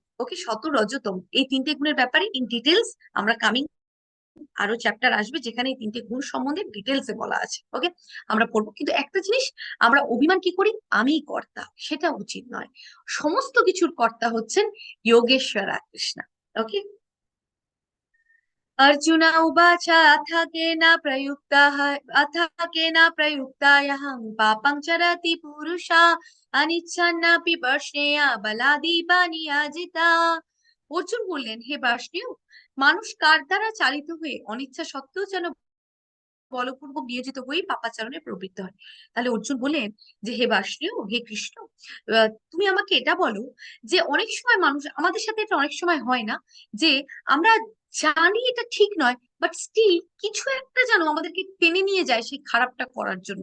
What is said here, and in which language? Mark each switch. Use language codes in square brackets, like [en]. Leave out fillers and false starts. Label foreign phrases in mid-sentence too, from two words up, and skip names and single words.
[bn] ওকে, শত, রজ, তম, এই তিনটে গুণের ব্যাপারে [en] in details [bn] আমরা কামিং আরো চ্যাপ্টার আসবে যেখানে এই তিনটে গুণ সম্বন্ধে ডিটেলসে বলা আছে। ওকে, আমরা পড়বো। কিন্তু একটা জিনিস, আমরা অভিমান কি করি? আমি কর্তা, সেটা উচিত নয়। সমস্ত কিছুর কর্তা হচ্ছেন যোগেশ্বরা কৃষ্ণ। ওকে, [sa] अर्जुन उवाच अथ केन प्रयुक्तायहं पापं चरति पुरुषा अनिच्छन्नपि वर्ष्णेय बलादिव नियोजिता। [bn] অর্জুন বললেন, হে বার্ষ্ণেয়, মানুষ কার দ্বারা চালিত হয়ে অনিচ্ছা সত্ত্বেও যেন বলপূর্বক নিয়োজিত হয়ে পাপাচারণে প্রবৃত্ত হয়। তাহলে অর্জুন বললেন যে, হে বার্ষ্ণেয়, হে কৃষ্ণ, তুমি আমাকে এটা বলো যে অনেক সময় মানুষ, আমাদের সাথে এটা অনেক সময় হয় না যে আমরা জানি এটা ঠিক নয়, [en] but still [bn] কিছু একটা যেন আমাদেরকে টেনে নিয়ে যায় সেই খারাপটা করার জন্য।